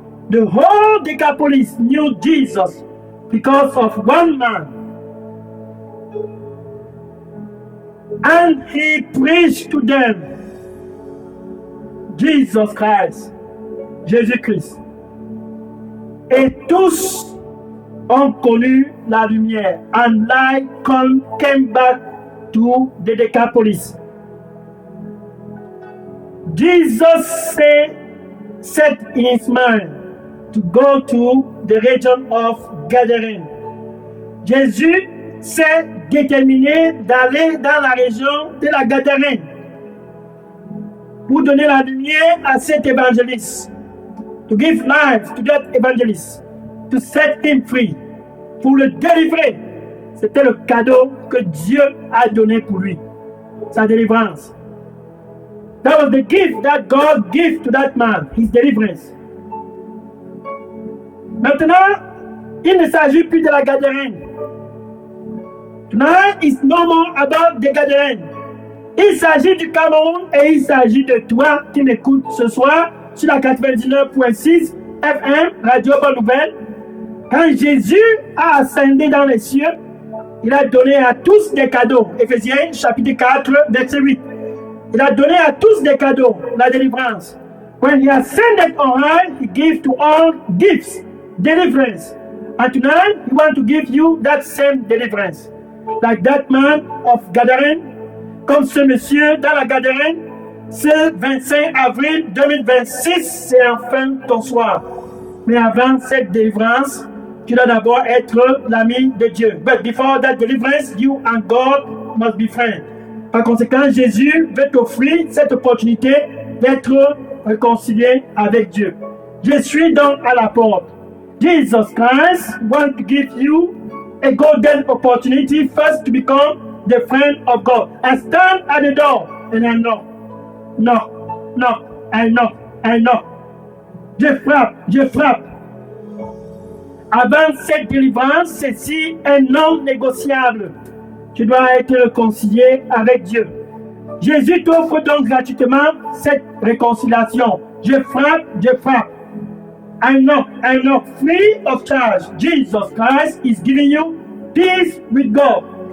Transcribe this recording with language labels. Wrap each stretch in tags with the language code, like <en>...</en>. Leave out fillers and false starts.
<en>The whole Decapolis knew Jesus because of one man. And he preached to them Jesus Christ, Jésus-Christ.</en> <fr>Et tous ont connu la lumière.</fr> <en>And light came back to the Decapolis. Jesus set in his mind to go to the region of Gadarène.</en> <fr>Jésus s'est déterminé d'aller dans la région de la Gadarène pour donner la lumière à cet évangéliste,</fr> <en>to give life to that evangelist, to set him free,</en> <fr>pour le délivrer. C'était le cadeau que Dieu a donné pour lui, sa délivrance.</fr> <en>That was the gift that God gave to that man, his deliverance.</en> <fr>Maintenant, il ne s'agit plus de la Gadarène.</fr> <en>Now it's no more about the Gadarène.</en> <fr>Il s'agit du Cameroun et il s'agit de toi qui m'écoutes ce soir sur la 99.6 FM, Radio Bonne Nouvelle. Quand Jésus a ascendu dans les cieux, il a donné à tous des cadeaux. Éphésiens chapitre 4, verset 8. Il a donné à tous des cadeaux, la délivrance.</fr> <en>When he ascended on high, he gave to all gifts, deliverance. And tonight, he wants to give you that same deliverance. Like that man of Gadarène,</en> <fr>comme ce monsieur dans la Gadarène, ce 25 avril 2026, c'est enfin ton soir. Mais avant cette délivrance, tu dois d'abord être l'ami de Dieu.</fr> <en>But before that deliverance, you and God must be friends.</en> <fr>Par conséquent, Jésus veut t'offrir cette opportunité d'être réconcilié avec Dieu. Je suis donc à la porte.</fr> <en>Jesus Christ wants to give you a golden opportunity first to become the friend of God. I stand at the door and I knock. Knock, knock, I knock, I knock.</en> <fr>Je frappe. Avant cette délivrance, ceci est non négociable. Tu dois être réconcilié avec Dieu. Jésus t'offre donc gratuitement cette réconciliation. Je frappe.</fr> <en>I knock, free of charge. Jesus Christ is giving you peace with God.</en>